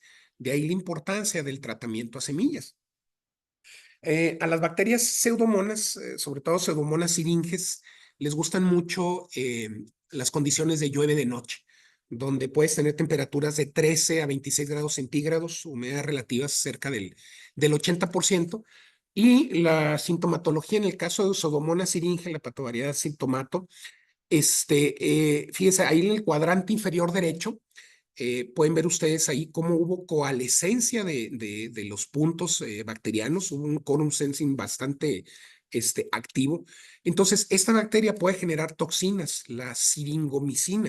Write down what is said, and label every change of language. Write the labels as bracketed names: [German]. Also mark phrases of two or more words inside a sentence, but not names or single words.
[Spanish] De ahí la importancia del tratamiento a semillas. A las bacterias Pseudomonas, sobre todo Pseudomonas syringes, les gustan mucho las condiciones de llueve de noche, donde puedes tener temperaturas de 13 a 26 grados centígrados, humedad relativa cerca del 80%. Y la sintomatología en el caso de Pseudomonas syringe, la patovariedad sintomato, fíjense, ahí en el cuadrante inferior derecho, pueden ver ustedes ahí cómo hubo coalescencia de los puntos bacterianos, hubo un [English] quorum sensing [Spanish] bastante activo. Entonces, esta bacteria puede generar toxinas, la siringomicina.